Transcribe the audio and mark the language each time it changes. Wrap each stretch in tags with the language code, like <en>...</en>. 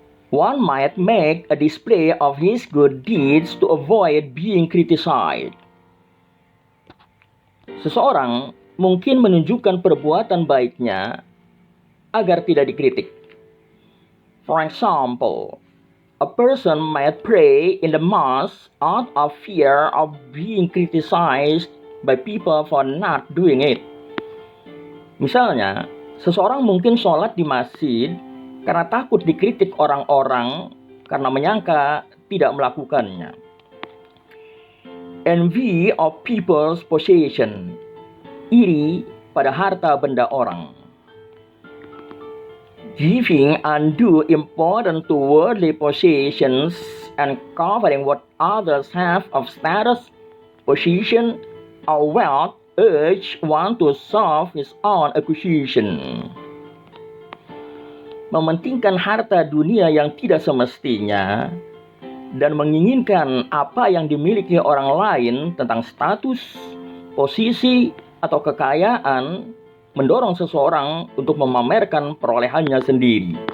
<en>One might make a display of his good deeds to avoid being criticized.</en> <id>Seseorang mungkin menunjukkan perbuatan baiknya agar tidak dikritik.</id> <en>For example, a person might pray in the mosque out of fear of being criticized by people for not doing it.</en> <id>Misalnya, seseorang mungkin sholat di masjid karena takut dikritik orang-orang karena menyangka tidak melakukannya.</id> <en>Envy of people's possession,</en> <id>iri pada harta benda orang.</id> <en>Giving undue importance to worldly possessions and covering what others have of status, position, or wealth urge one to solve his own acquisition.</en> <id>Mementingkan harta dunia yang tidak semestinya dan menginginkan apa yang dimiliki orang lain tentang status, posisi, atau kekayaan mendorong seseorang untuk memamerkan perolehannya sendiri.</id>